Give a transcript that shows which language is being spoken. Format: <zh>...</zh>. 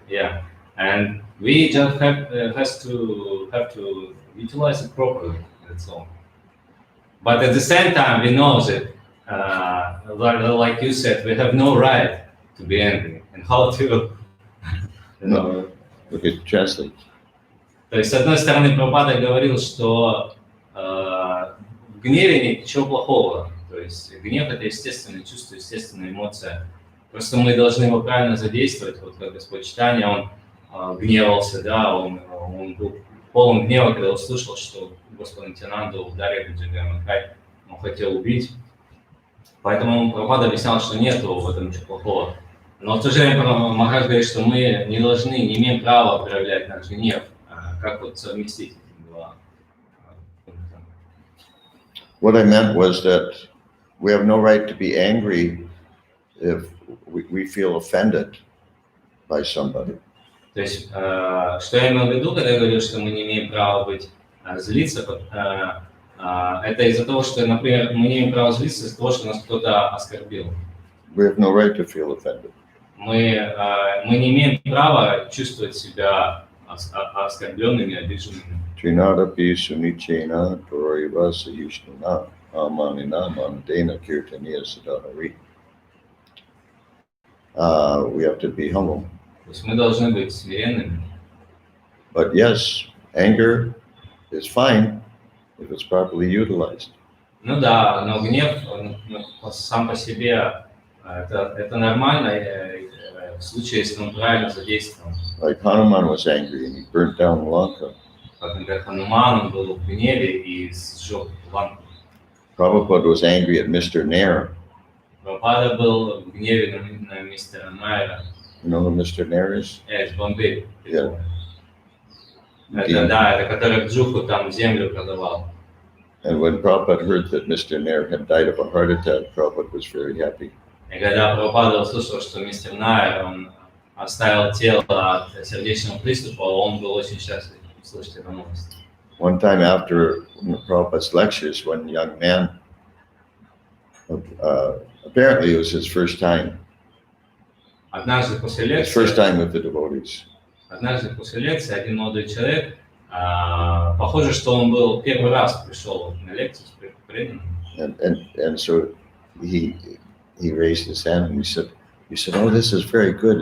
<en>Yeah, and we just have to utilize it properly. That's all. But at the same time, we know that, like you said, we have no right to be angry, and how to, No. Okay, translate.</en> <ru>То есть, с одной стороны, Прабхупада говорил, что в гневе нет ничего плохого. То есть гнев – это естественное чувство, естественная эмоция. Просто мы должны его правильно задействовать. Вот как Господь Чайтанья, он гневался, да, он был полон гнева, когда услышал, что Господь Нитянанду ударили Джагай Мадхай, он хотел убить. Поэтому Прабхупада объяснял, что нет в этом ничего плохого. Но в то же время Махарадж говорит, что мы не должны, не имеем права проявлять наш гнев. Как вот совместить эти два?</ru> <en>What I meant was that we have no right to be angry if we feel offended by somebody.</en> <ru>То есть, что я имел в виду, когда я говорил, что мы не имеем права злиться, это из-за того, что, например, мы не имеем права злиться из-за того, что нас кто-то оскорбил.</ru> <en>We have no right to feel offended.</en> <ru>Мы не имеем права чувствовать себя оскорбленными, обиженными.</ru> <sa>Trinapi sunichena torivasa yishnana amanina manadena kirtaniya sadahari.</sa> <en>We have to be humble.</en> <ru>То есть мы должны быть смиренными.</ru> <en>But yes, anger is fine if it's properly utilized.</en> <ru>Ну да, но гнев сам по себе это нормально в случае, если он правильно задействован.</ru> <en>Like Hanuman was angry and he burnt down Lanka.</en> <ru>Как, например, Хануман, он был в гневе и сжег Ланку.</ru> <en>Prabhupada was angry at Mr. Nair.</en> <ru>Прабхупада был в гневе на мистера Найра.</ru> <en>You know who Mr. Nair is?</en> <ru>Из Бомбей.</ru> <en>Yeah.</en> <ru>Это который Джуху там землю продавал.</ru> <en>And when Prabhupada heard that Mr. Nair had died of a heart attack, Prabhupada was very happy.</en> <ru>И когда Прабхупада услышал, что мистер Найр, он оставил тело от сердечного приступа, он был очень счастлив услышать эту новость.</ru> <en>One time after Prabhupada's lectures, one young man, apparently it was his first time</en> <ru>Однажды после</ru> <en>with the devotees.</en> <ru>Однажды после лекции один молодой человек, похоже, что он был первый раз пришел на лекцию с преданным.</ru> <en>And so he raised his hand and he said, "Oh, this is very good.</en>